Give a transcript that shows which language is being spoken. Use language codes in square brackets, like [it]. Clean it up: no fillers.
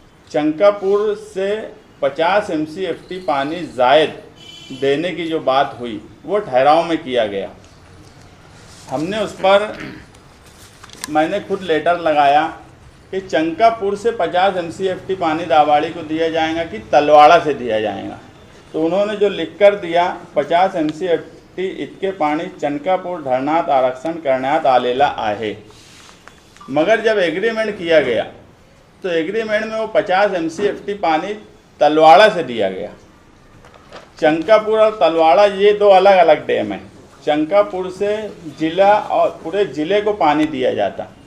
[hi] चंकापुर से 50 MCFT पानी ज़ायद देने की जो बात हुई वो ठहराव में किया गया। हमने उस पर, मैंने खुद लेटर लगाया कि चंकापुर से 50 MCFT पानी दावाड़ी को दिया जाएगा कि तलवाड़ा से दिया जाएगा। तो उन्होंने जो लिख कर दिया [mr] 50 MCFT इतके पानी चंकापुर धरनात आरक्षण करण्यात आलेला आहे। [hi] मगर जब एग्रीमेंट किया गया तो एग्रीमेंट में वो 50 MCFT पानी तलवाड़ा से दिया गया। चंकापुर और तलवाड़ा ये दो अलग अलग डैम हैं। चंकापुर से ज़िला और पूरे ज़िले को पानी दिया जाता।